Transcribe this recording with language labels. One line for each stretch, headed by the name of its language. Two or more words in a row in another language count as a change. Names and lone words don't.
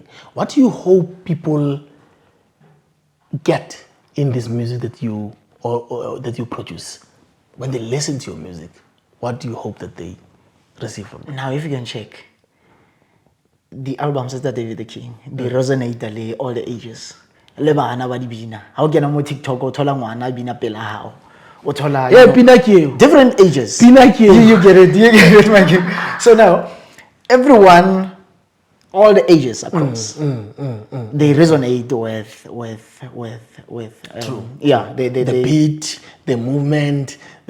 English: What do you hope people get in this music that you or that you produce? When they listen to your music, what do you hope that they receive from it? Now, if you can check, the albums that David TheKing, they resonate all the ages.
Southern Sotho: Le bana ba di bina. Ha o kena mo TikTok o thola ngwana bina pela hao. O thola
English: different ages. You get it, my kid. So now, everyone, all the ages across, they resonate with the beat, the movement,